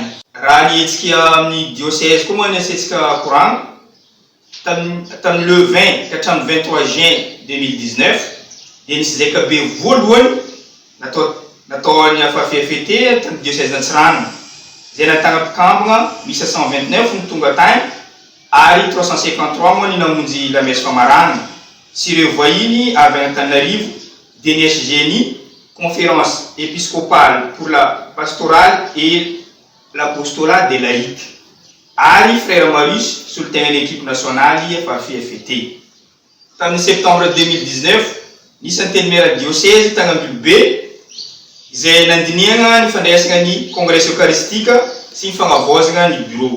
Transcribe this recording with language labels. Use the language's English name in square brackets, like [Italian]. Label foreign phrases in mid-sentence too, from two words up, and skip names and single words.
[Malagasy] Raha ny hetsiky amin'ny diocèse koa moa ny asetsika koragna tamin'ny le 20 katramin'ny 23 juin 2019 dia nisy zakabe voalohany natao ny afafy FET tamin'ny diocèse Antsiranana izay nahitana mpikambagna misy 129 no tonga tagny ary 353 moa ny namonjy [French] la messe [Malagasy] famarana sy ireo vahiny avy Antananarivo DNS Génie [French] conférence épiscopale pour la pastorale et l'apostolat des laïcs [Malagasy] ary frère Marius solotegna ny [French] équipe nationale [Malagasy] afafy FET. Tamin'ny septembre 2019 nisy antenimera diocèse tagny Ambilobe izay nandiniagna ny fandraisagna ny [French] congrès eucharistique [Malagasy] sy ny fagnavozagna ny bureau.